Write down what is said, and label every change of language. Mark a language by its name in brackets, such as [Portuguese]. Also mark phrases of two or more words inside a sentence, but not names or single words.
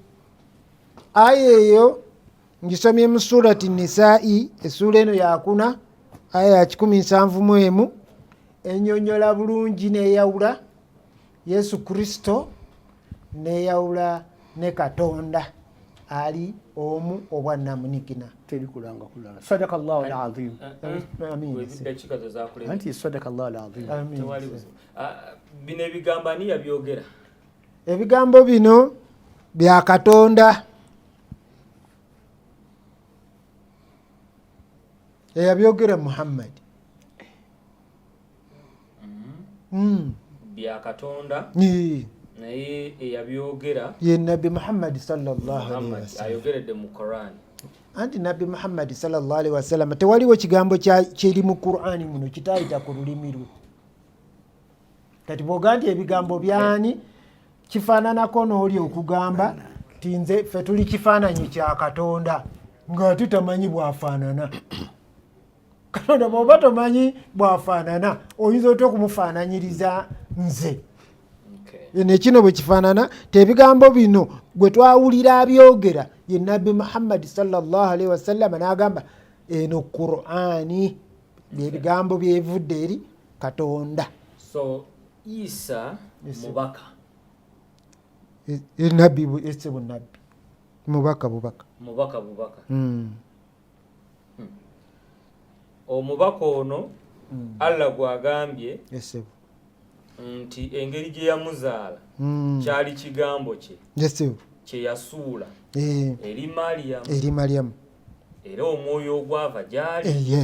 [Ganda] Aya eyo ngisomye mu surati Nisaa'i, essuula eno yakuna aya ya 171 ennyonnyola bulungi n'eyawula Yesu Kristo n'eyawula ne Katonda ali omu obwannamunigina. Terikulanga kulala. [Arabic] صدق الله العظيم. Anti صدق الله العظيم. [Ganda] Bino ebigambo ani yabyogera? Ebigambo bino bya Katonda eyabyogera Muhammad. Bya Katonda naye eyabyogera [Arabic] ye Nabi Muhammad صلى الله عليه وسلم [Ganda] ayogeredde mu Quran. Anti Nabi Muhammad [Arabic] صلى الله عليه وسلم [Ganda] tewaliwo kigambo kiri mu Qur'ani muno kitayita ku lulimi lwe. Kati bw'oga nti ebigambo byani kifaananako n'oli okugamba ti nze ffe tuli kifaananyi kya Katonda ng'ate tamanyi bwafaanana. Katonda bw'oba tomanyi bwafaanana oyinza otya okumufaananyiriza nze. Ne kino bwe kifaanana tebigambo bino gwe twawulira abyogera ye Nabi Muhammad [Arabic] صلى الله عليه وسلم [Ganda] n'agamba eno Qur'ani byebigambo byevudde eri Katonda. So Isa mubaka nabi ese bunabi mubaka omubaka ono Allah gwagambye nti engeri gye yamuzaala kyali kigambo kye kye yasuula eri Mariyamu era omwoyo ogwava gyali.